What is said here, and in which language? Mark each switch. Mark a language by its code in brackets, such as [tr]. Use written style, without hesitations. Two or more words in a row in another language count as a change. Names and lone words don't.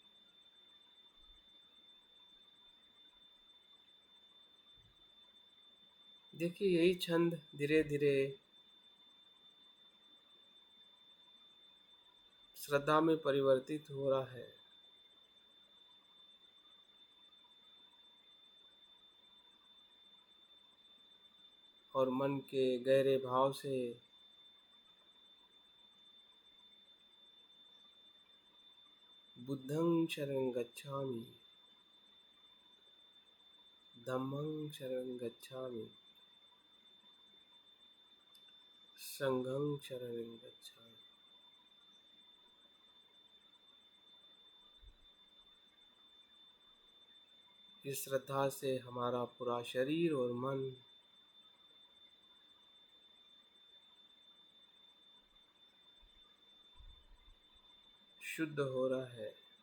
[hi] देखिए, यही छंद धीरे धीरे श्रद्धा में परिवर्तित हो रहा है। और मन के गहरे भाव से [pi] बुद्धं शरणं गच्छामि, धम्मं शरणं गच्छामि, संघं शरणं गच्छामि। [hi] इस श्रद्धा से हमारा पूरा शरीर और मन शुद्ध हो रहा है।